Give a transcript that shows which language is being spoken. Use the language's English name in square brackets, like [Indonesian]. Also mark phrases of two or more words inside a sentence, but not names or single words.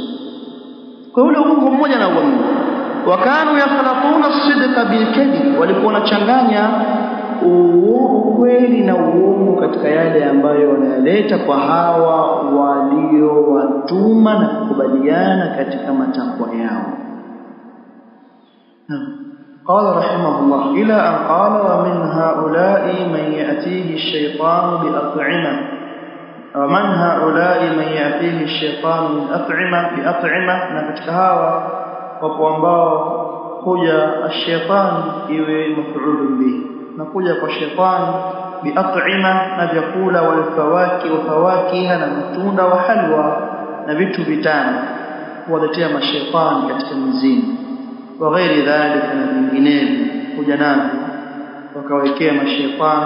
[Swahili] Kwa ule uongo mmoja na uongo, [Arabic] وكانوا يخلقون الصدق بالكذب, [Swahili] walikuwa wanachanganya ukweli na uongo katika yale ambayo wanayaleta kwa hawa waliowatuma na kukubaliana katika matakwa yao. [Arabic] قال رحمه الله إلى أن قال ومن هؤلاء من يأتيه الشيطان بأطعمة [Swahili] na katika hawa wapo ambao kuja الشيطان iwe [Arabic] مفعول به, [Swahili] na kuja kwa shetani bi'at'ima, na vyakula wafawakiha na matunda [Arabic] وحلوى [Swahili] na vitu vitano, waletea mashaitani katika mizimu [Arabic] وغير ذلك, [Swahili] na vinginevyo kuja navyo wakawekea mashaitani.